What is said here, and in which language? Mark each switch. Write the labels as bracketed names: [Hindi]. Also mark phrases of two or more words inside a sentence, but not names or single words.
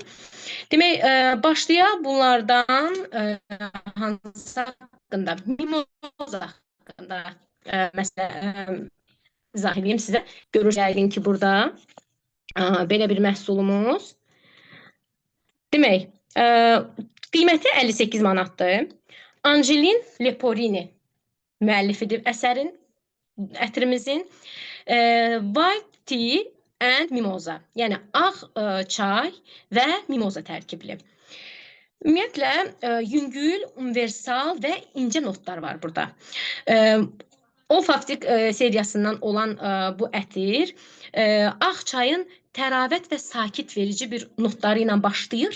[Azerbaijani] Demək, başlayaq bunlardan hansı haqqında, mimoza haqqında məsələ izah edeyim sizə. Görəcəyin ki, burada belə bir məhsulumuz. Demək, qiyməti 58 manatdır. Angelin Leporini müəllifidir əsərin, ətrimizin. [English] White tea and mimoza, [Azerbaijani] yəni ağ çay və mimoza tərkibli. Ümumiyyətlə, yüngül, universal və incə notlar var burada. Olfaktik seriyasından olan bu ətir ağ çayın təravət və sakit verici bir notları ilə başlayır.